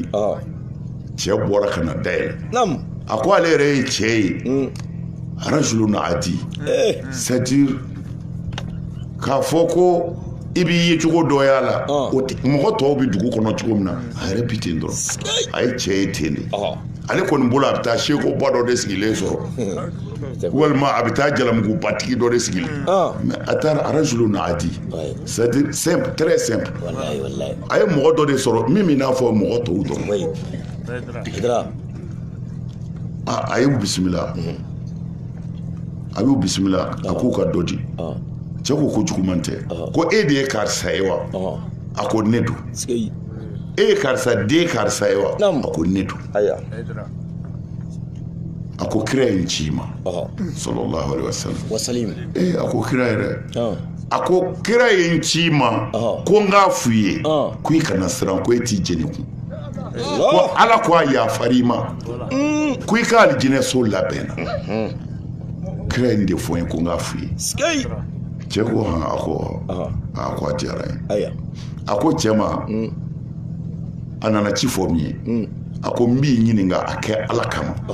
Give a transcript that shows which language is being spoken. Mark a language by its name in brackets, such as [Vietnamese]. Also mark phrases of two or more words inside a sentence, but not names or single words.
[Bambara] cɛ bɔra ka na dayɛlɛ a ko ale yɛrɛ ye cɛ ye [Arabic] رجل عادي [Bambara] c'est-à-dire k'a fɔ ko i b'i ye cogo dɔ y'a la mɔgɔ tɔw bɛ dugu kɔnɔ cogo min na a yɛrɛ bi ten dɔrɔn a ye cɛ ye ten de ale kɔni bolo a bɛ taa seko ba dɔ de sigilen sɔrɔ walima a bɛ taa jalamugu batigi dɔ de sigilen mɛ a taara [Arabic] رجل عادي [French] c'est-à-dire simple très simple [Bambara] a ye mɔgɔ dɔ de sɔrɔ min n'a fɔ mɔgɔ tɔw dɔrɔn a y'u bisimila a y'u bisimila a k'u ka dɔ di cɛ ko juguman tɛ ko e de ye karisa ye wa a ko ne don e ye karisa den karisa ye wa a ko ne don a ko kira ye n ci ma [Arabic] صلى الله عليه وسلم [Bambara] a ko kira yɛrɛ a ko kira ye n ci ma ko n k'a f'u ye ko i kana siran ko e t'i jeni kun ko ala ko a yafari ma ko i ka alijinɛ so labɛnna kira ye n de fɔ n ye ko n k'a f'u ye cɛ ko a ko a diyara ye a ko cɛ ma a nana ci fɔ min ye a ko n b'i ɲininka a kɛ ala kama